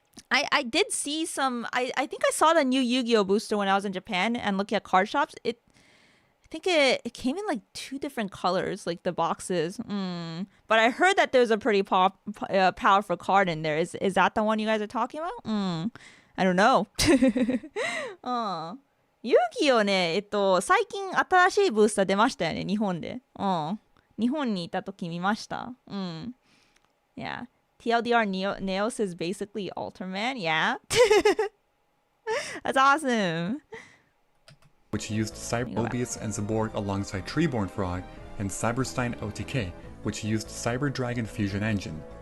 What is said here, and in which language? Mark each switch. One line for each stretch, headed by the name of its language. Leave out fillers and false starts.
English: I did see some... I think I saw the new Yu-Gi-Oh! Booster when I was in Japan and looking at card shops. I think it came in like 2 different colors, like the boxes. But I heard that there's a pretty powerful card in there. Is that the one you guys are talking about? I don't know.
Japanese: 遊戯をね、最近新しいブースター出ましたよね、日本で。日本にいた時見ました。うん。Yeah.
English: TLDR Neos is basically Ultraman. Yeah. That's awesome. Which used Cyber Mobius and Zaborg alongside Treeborn Frog, and Cyberstein OTK, which used Cyber Dragon Fusion Engine.